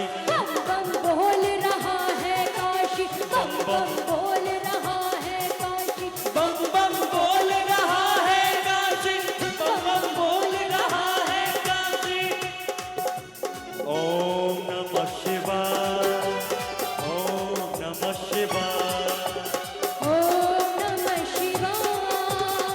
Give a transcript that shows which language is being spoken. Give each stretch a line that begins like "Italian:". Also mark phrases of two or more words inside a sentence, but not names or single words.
Hindi: बम बम बोल रहा है काशी। बम बम बोल रहा है काशी। बम बम बोल रहा है काशी। बम बम बोल रहा है काशी।
Sanskrit: ओम नमः शिवाय। ओम नमः शिवाय। ओम नमः शिवाय।